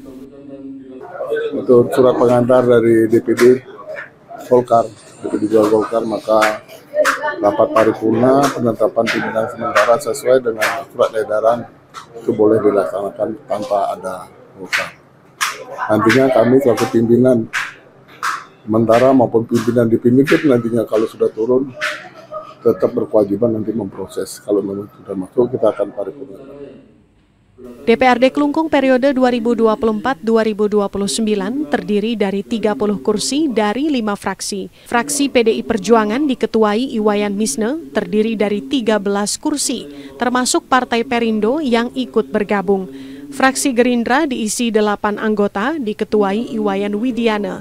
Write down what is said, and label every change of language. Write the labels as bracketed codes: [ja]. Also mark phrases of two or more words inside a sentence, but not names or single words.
[id] Untuk surat pengantar dari DPD Golkar, maka rapat paripurna penetapan pimpinan sementara sesuai dengan surat edaran itu boleh dilaksanakan tanpa ada Golkar. Nantinya kami selaku pimpinan sementara maupun pimpinan definitif nantinya kalau sudah turun tetap berkewajiban nanti memproses. Kalau memang sudah masuk kita akan paripurna. DPRD Klungkung periode 2024-2029 terdiri dari 30 kursi dari 5 fraksi. Fraksi PDI Perjuangan diketuai Iwayan Misne terdiri dari 13 kursi, termasuk Partai Perindo yang ikut bergabung. Fraksi Gerindra diisi 8 anggota diketuai Iwayan Widiana.